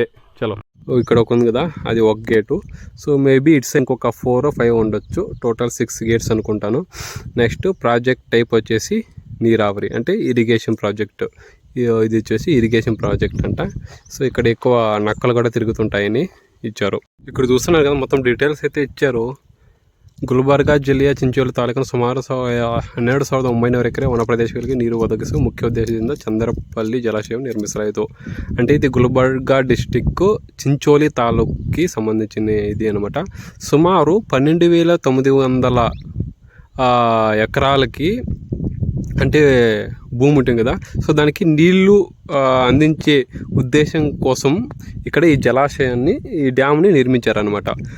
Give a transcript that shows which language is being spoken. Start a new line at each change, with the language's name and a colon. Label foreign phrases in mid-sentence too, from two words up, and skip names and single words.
Telugu: చలో, ఇక్కడ ఒక ఉంది కదా, అది ఒక గేటు.
English: so maybe it's
Telugu: ఇంకొక 4 or 5 ఉండొచ్చు.
English: total 6 gates
Telugu: అనుకుంటాను.
English: next project type
Telugu: వచ్చేసి నీరావరి, అంటే
English: irrigation project.
Telugu: ఇది వచ్చేసి
English: irrigation project
Telugu: అంట. సో ఇక్కడ ఎక్కువ నక్కలు కూడా తిరుగుతుంటాయని ఇచ్చారు. ఇక్కడ చూస్తున్నారు కదా, మొత్తం డీటెయిల్స్ అయితే ఇచ్చారు.
Kannada: ಗುಲ್ಬರ್ಗಾ ಜಿಲ್ಲೆಯ ಚಿಂಚೋಳಿ ತಾಲೂಕಿನ ಸುಮಾರು 12,900 ಎಕರೆ ವನ ಪ್ರದೇಶಗಳಿಗೆ ನೀರು ಒದಗಿಸುವ ಮುಖ್ಯ ಉದ್ದೇಶದಿಂದ ಚಂದ್ರಪಲ್ಲಿ ಜಲಾಶಯವನ್ನು ನಿರ್ಮಿಸಲಾಯಿತು.
Telugu: అంటే ఇది గుల్బర్గా డిస్టిక్ చించోలి తాలూక్కి సంబంధించిన ఇది అనమాట. సుమారు 12,900 ఎకరాలకి అంటే భూమి ఉంటుంది కదా, సో దానికి నీళ్లు అందించే ఉద్దేశం కోసం ఇక్కడ ఈ జలాశయాన్ని, ఈ డ్యామ్ని నిర్మించారనమాట.